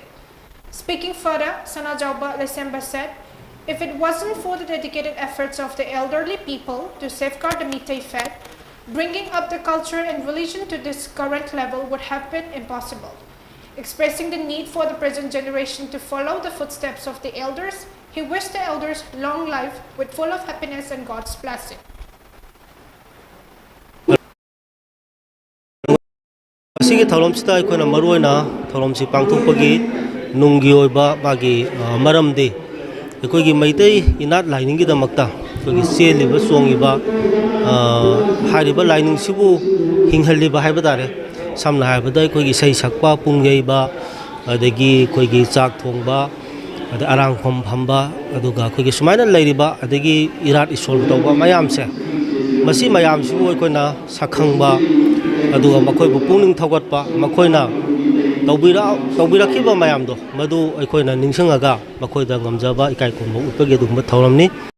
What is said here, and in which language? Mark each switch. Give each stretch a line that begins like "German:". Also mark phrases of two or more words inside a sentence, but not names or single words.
English: Speaking further, Sanajauba Lesemba said, if it wasn't for the dedicated efforts of the elderly people to safeguard the Meitei faith, bringing up the culture and religion to this current level would have been impossible. Expressing the need for the present generation to follow the footsteps of the elders, he wished the elders long life with full of happiness and God's blessing.
Manipuri: Asigi thalomsita aikona maruina thalomsi pangthokpagi nunggi oiba bagi maramdi aikogi Meitei inat laining gi damakta aikogi seliba songiba hariba laining sibu hinghaliba haiba tare samna haibada aikogi sei sakpa pungyeiba adagi aikogi chak thongba arang phom phamba aduga aikogi sumaina leiriba adagi irat isol tawba mayamse masi mayam sibu aikoina sakhangba aduga makoi bu pungning thawgatpa makoina tawbirakiba mayamdo madu aikoina ningsangaga makoida ngamjaba ikai kumba upage dugma thawramni.